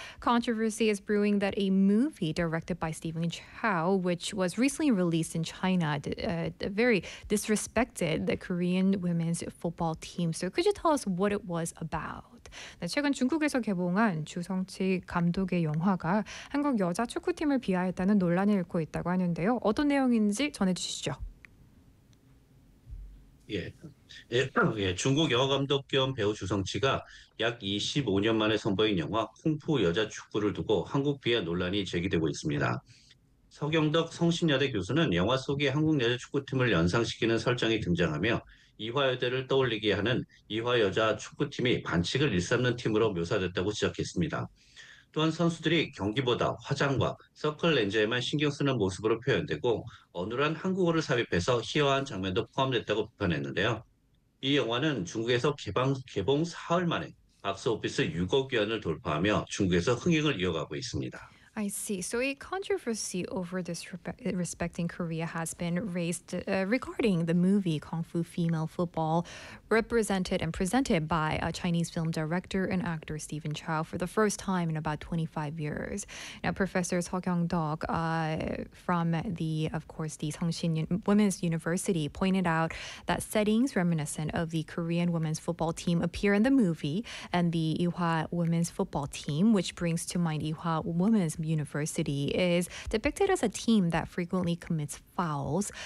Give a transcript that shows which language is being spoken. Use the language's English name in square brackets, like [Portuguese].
[English] Controversy is brewing that a movie directed by Stephen Chow, which was recently released in China, very disrespected the Korean women's football team. So could you tell us what it was about? [Korean] 네, 최근 중국에서 개봉한 주성치 감독의 영화가 한국 여자 축구팀을 비하했다는 논란을 일고 있다고 하는데요. 어떤 내용인지 전해주시죠. 예, 중국 여가 감독 겸 배우 주성치가 약 25년 만에 선보인 영화 쿵푸 여자 축구를 두고 한국 비하 논란이 제기되고 있습니다. 서경덕 성신여대 교수는 영화 속에 한국 여자 축구팀을 연상시키는 설정이 등장하며 이화여대를 떠올리게 하는 이화여자 축구팀이 반칙을 일삼는 팀으로 묘사됐다고 지적했습니다. 또한 선수들이 경기보다 화장과 서클 렌즈에만 신경 쓰는 모습으로 표현되고 어눌한 한국어를 삽입해서 희화한 장면도 포함됐다고 비판했는데요. 이 영화는 중국에서 개봉 사흘 만에 박스오피스 6억 위안을 돌파하며 중국에서 흥행을 이어가고 있습니다. [English] I see. So a controversy over disrespecting Korea has been raised regarding the movie Kung Fu Female Football, represented and presented by a Chinese film director and actor Stephen Chow for the first time in about 25 years. Now, Professor Seo Kyung-dok from the, of course, the Songshin Women's University pointed out that settings reminiscent of the Korean women's football team appear in the movie and the Ewha women's football team, which brings to mind Ewha women's University is depicted as a team that frequently commits fouls.